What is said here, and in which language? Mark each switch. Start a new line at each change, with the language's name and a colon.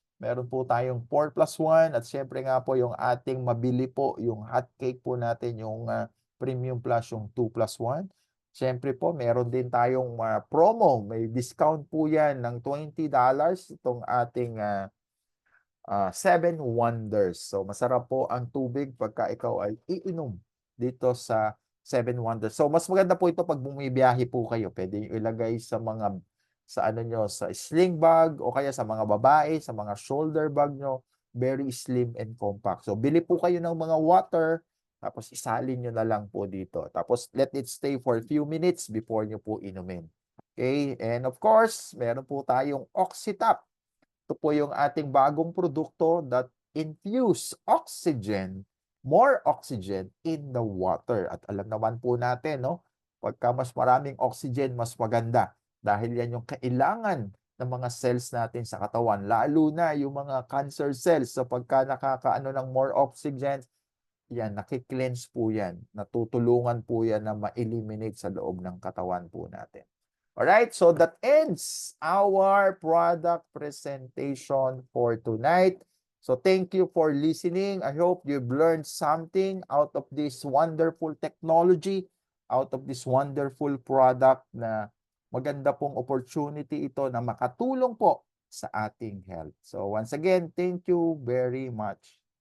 Filipino: Meron po tayong 4+1 at syempre nga po yung ating mabili po, yung hot cake po natin, yung Premium Plus, yung 2+1. Syempre po, meron din tayong promo. May discount po yan ng $20 itong ating 7 Wonders. So masarap po ang tubig pagka ikaw ay iinom dito sa 7 Wonders. So mas maganda po ito pag bumibiyahe po kayo. Pwede nyo ilagay sa mga sa ano nyo, sa sling bag o kaya sa mga babae, sa mga shoulder bag nyo. Very slim and compact. So bili po kayo ng mga water, tapos isalin nyo na lang po dito. Tapos
English: let it stay for a few minutes
Filipino: before nyo po inumin. Okay? And of course, meron po tayong OxyTop. Ito po yung ating bagong produkto
English: that infuse oxygen, more oxygen in the water.
Filipino: At alam naman po natin, no? Pagka mas maraming oxygen, mas maganda. Dahil yan yung kailangan ng mga cells natin sa katawan. Lalo na yung mga cancer cells. So pagka nakakaano ng more oxygen, yan, nakiklense po yan. Natutulungan po yan na ma-eliminate sa loob ng katawan po natin.
English: Alright, so that ends our product presentation for tonight. So thank you for listening. I hope you've learned something out of this wonderful technology, out of this wonderful product
Filipino: na maganda pong opportunity ito na makatulong po sa ating health.
English: So once again, thank you very much.